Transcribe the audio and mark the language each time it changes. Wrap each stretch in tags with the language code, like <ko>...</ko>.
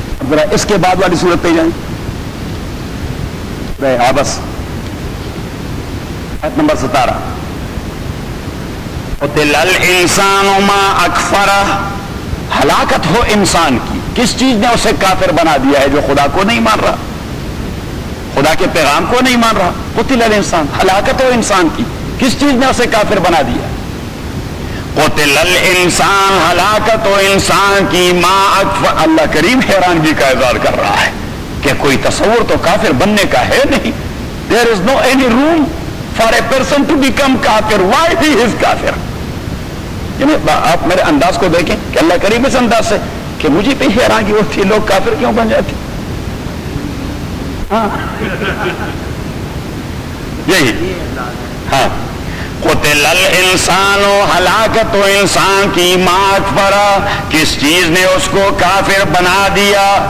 <ur>ذرا اس کے بعد والی صورت پہ جائیں بس آیت نمبر 17</ur> <ar>قتل الانسان ما اکفرہ</ar> <ur>ہلاکت ہو انسان کی کس چیز نے اسے کافر بنا دیا ہے جو خدا کو نہیں مان رہا خدا کے پیغام کو نہیں مان رہا.</ur> <ar>قتل الانسان</ar> <ur>ہلاکت ہو انسان کی کس چیز نے اسے کافر بنا دیا.</ur> <ar>قتل الانسان</ar> <ur>ہلاکت و انسان کی</ur> <ar>ما اکفر</ar> <ur>اللہ کریم حیرانگی کا اظہار کر رہا ہے کہ کوئی تصور تو کافر بننے کا ہے نہیں.</ur> <en>There is no any room for a person to become kafir. Why he is kafir?</en> <ur>یعنی آپ میرے انداز کو دیکھیں کہ اللہ کریم اس انداز سے کہ مجھے پہ حیرانگی ہوتی ہے لوگ کافر کیوں بن جاتے. ہاں یہی ہاں</ur> <ar>قتل الانسان</ar> <ur>ہلاکت و انسان کی مات پر کس چیز نے اس کو کافر بنا دیا.</ur>